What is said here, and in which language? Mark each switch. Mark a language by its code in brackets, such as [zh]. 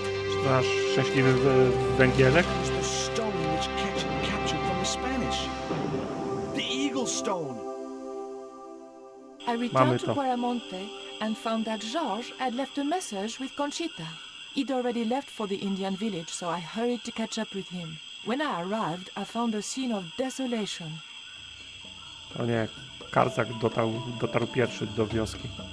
[pl] Czy to nasz szczęśliwy węgielek? [en] It's the stone which Ketch captured from the Spanish. The Eagle Stone. I returned to Quaramonte and found that Georges had left a message with Conchita. He'd already left for the Indian village, so I hurried to catch up with him. When I arrived, I found a scene of desolation. [pl] O nie, Karzak dotarł pierwszy do wioski.